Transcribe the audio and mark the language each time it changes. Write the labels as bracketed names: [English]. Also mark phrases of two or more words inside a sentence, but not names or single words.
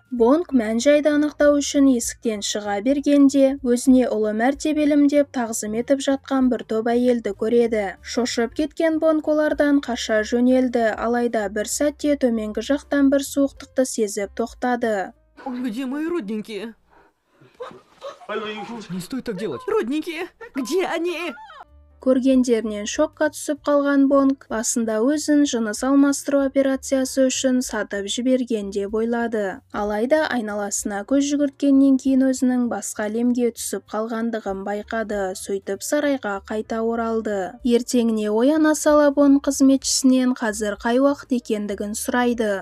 [Kazakh] Бонг мән-жайды анықтау үшін есіктен шыға бергенде, өзіне ұлы мәртебелім деп тағзым етіп жатқан бір топ әйелді көреді. Шошып кеткен Бонг олардан қаша жөнелді, алайда бір сәтте төменгі жақтан бір суықтықты сезіп тоқтады. [Russian] Где мои родненькие? Не стоит так делать. Родненькие, где они? [Kazakh] Көргендерінен шокқа түсіп қалған Бонг басында өзін жыныс алмастыру операциясы үшін сатып жіберген деп ойлады. Алайда айналасына көз жүгірткеннен кейін өзінің басқа әлемге түсіп қалғандығын байқады. Сөйтіп сарайға қайта оралды. Ертеңіне ояна сала Бонг қызметшісінен қазір қай уақыт екендігін сұрайды.